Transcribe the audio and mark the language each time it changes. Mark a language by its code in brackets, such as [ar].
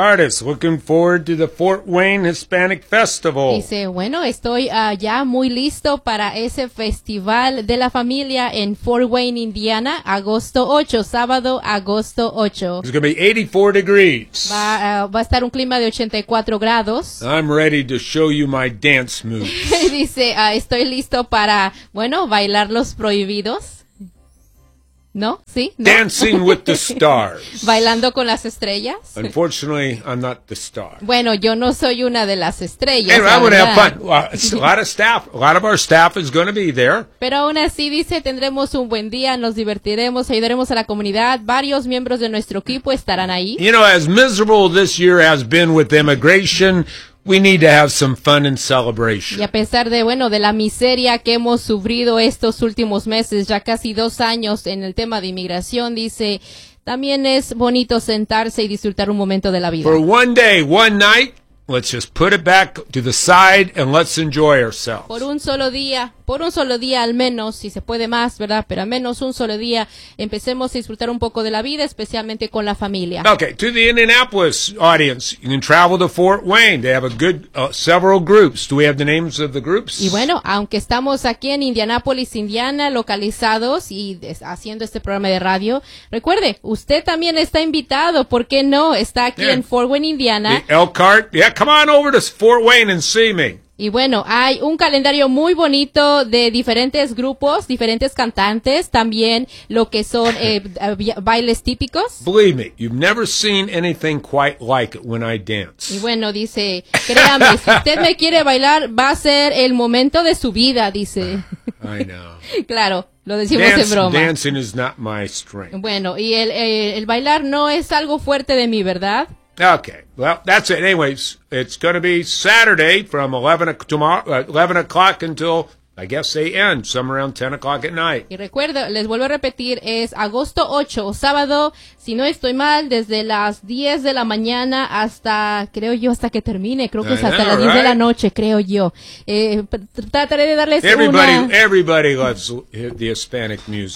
[es] Buenas tardes, [en] looking forward to the Fort Wayne Hispanic Festival. [es] Dice, bueno, estoy ya muy listo para ese festival de la familia en Fort Wayne, Indiana, agosto 8, sábado, agosto 8. [en] It's going to be 84 degrees. [es] Va a estar un clima de 84 grados. [en] I'm ready to show you my dance moves. [es] Dice, estoy listo para, bueno, bailar los prohibidos. ¿No? ¿Sí? ¿No? [en] Dancing with the stars. [es] Bailando con las estrellas. [en] Unfortunately, I'm not the star. [es] Bueno, yo no soy una de las estrellas. [en] Anyway, I'm going to have fun. A lot of our staff is going to be there. [es] Pero aún así, dice, tendremos un buen día, nos divertiremos, ayudaremos a la comunidad. Varios miembros de nuestro equipo estarán ahí. [en] You know, as miserable this year has been with immigration, we need to have some fun and celebration. [es] Y a pesar de, bueno, de la miseria que hemos sufrido estos últimos meses, ya casi dos años en el tema de inmigración, dice, también es bonito sentarse y disfrutar un momento de la vida. [en] For one day, one night, let's just put it back to the side and let's enjoy ourselves. [es] Por un solo día al menos, si se puede más, ¿verdad? Pero al menos un solo día, empecemos a disfrutar un poco de la vida, especialmente con la familia. [en] Okay, to the Indianapolis audience, you can travel to Fort Wayne. They have a good, several groups. Do we have the names of the groups? [es] Y bueno, aunque estamos aquí en Indianapolis, Indiana, localizados y haciendo este programa de radio, recuerde, usted también está invitado, ¿por qué no? Está aquí en Fort Wayne, Indiana. [en] The Elkhart, yeah, come on over to Fort Wayne and see me. [es] Y bueno, hay un calendario muy bonito de diferentes grupos, diferentes cantantes, también lo que son bailes típicos. [en] Believe me, you've never seen anything quite like it when I dance. [es] Y bueno, dice, créame, si usted me quiere bailar, va a ser el momento de su vida, dice. [en] I know. [es] Claro. Lo decimos en broma. [en] Dancing is not my strength. [es] Bueno, y el bailar no es algo fuerte de mí, ¿verdad? [en] Okay, well, that's it. Anyways, it's going to be Saturday from 11 o'clock until, I guess, they end, somewhere around 10 o'clock at night. [es] Y recuerdo, les vuelvo a repetir, es agosto 8, sábado, si no estoy mal, desde las 10 de la mañana hasta, creo yo, hasta que termine. Creo que es hasta las 10 de la noche, creo yo. Trataré de darles [en] Everybody loves the Hispanic music.